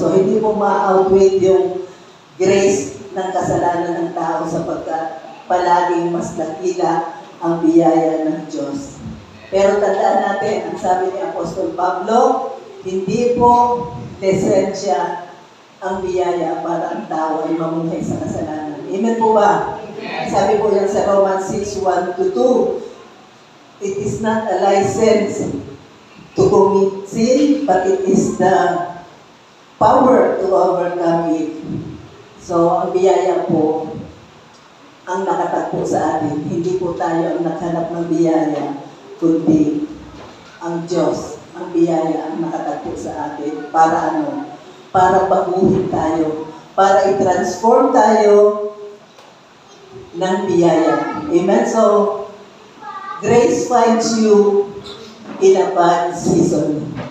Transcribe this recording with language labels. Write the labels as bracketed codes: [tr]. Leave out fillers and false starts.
[tl] So, hindi mo ma-outweigh yung grace ng kasalanan ng tao sapagkat palaging mas nakila ang biyaya ng Diyos. Pero tandaan natin, ang sabi ni Apostol Pablo, hindi po lisensya ang biyaya para ang tao ay mamuhay sa kasalanan. Amen po ba? Sabi po yan sa [en] Romans 6:1-2, it is not a license to commit sin, but it is the power to overcome it. [tl] So, ang biyaya po, ang nakatagpo sa atin. Hindi po tayo ang naghanap ng biyaya, kundi ang Diyos, ang biyaya ang nakatagpo sa atin. Para ano? Para baguhin tayo. Para i-transform tayo ng biyaya. Amen? [en] So, grace finds you in a bad season.